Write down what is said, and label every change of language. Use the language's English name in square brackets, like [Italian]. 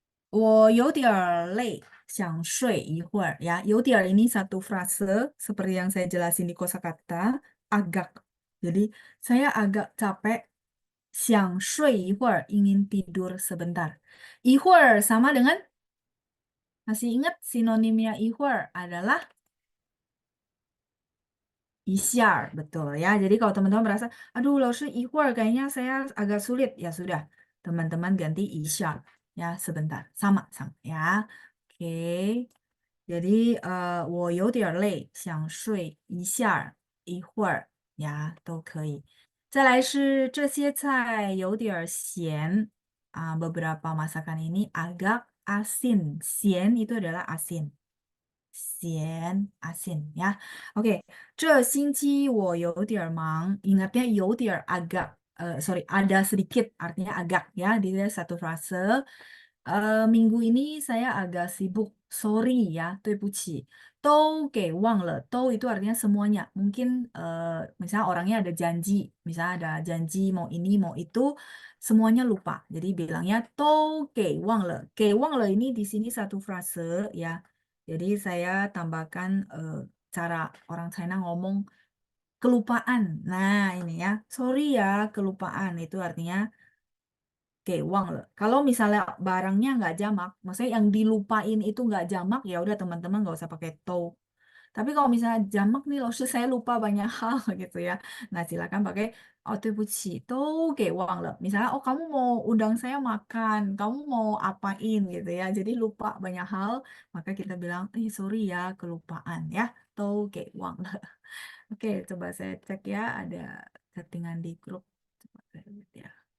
[Chinese] 我有点儿累，想睡一会儿ya. [Indonesian] 有点儿 ini satu frase seperti yang saya jelasin di kosakata, agak. Jadi saya agak capek, [Chinese] 想睡一会儿 [Indonesian] ingin tidur sebentar. 一会儿 sama dengan, masih ingat sinonimnya 一会儿 adalah 一下, betul ya. Jadi kalau teman-teman merasa, aduh, [Chinese] 老师一会儿 [Indonesian] kayaknya saya agak sulit, ya sudah, teman-teman ganti 一下 ya, sebentar, sama ya. Oke. [Chinese] Jadi 我有点累，想睡一下，一会儿 ya 都可以。再来是这些菜有点咸 [Indonesian] beberapa masakan ini agak asin. 咸 itu adalah asin. 咸 asin ya. [Chinese] Oke, 这星期我有点忙. [Indonesian] Ingatnya 有点 agak, sorry, ada sedikit artinya agak ya. Dia satu frase. Minggu ini saya agak sibuk. [Chinese] Sorry ya, 对不起。都给忘了.都 [Indonesian] itu artinya semuanya. Mungkin misalnya orangnya ada janji. Misalnya ada janji mau ini, mau itu. Semuanya lupa. Jadi bilangnya [Chinese] 都给忘了. 给忘了 [Indonesian] ini di sini satu frase ya. Jadi saya tambahkan cara orang China ngomong kelupaan. Nah ini ya, sorry ya kelupaan. Itu artinya [Chinese] 给忘了. [Indonesian] Kalau misalnya barangnya nggak jamak, maksudnya yang dilupain itu nggak jamak, ya udah teman-teman nggak usah pakai to. Tapi kalau misalnya jamak nih, loh saya lupa banyak hal gitu ya. Nah silakan pakai [Chinese] 哦对不起都给忘了. [Indonesian] Misalnya oh kamu mau undang saya makan, kamu mau apain gitu ya. Jadi lupa banyak hal, maka kita bilang sorry ya kelupaan ya. [Chinese] 都给忘了. [Indonesian] Oke, coba saya cek ya, ada settingan di grup. Coba saya lihat ya.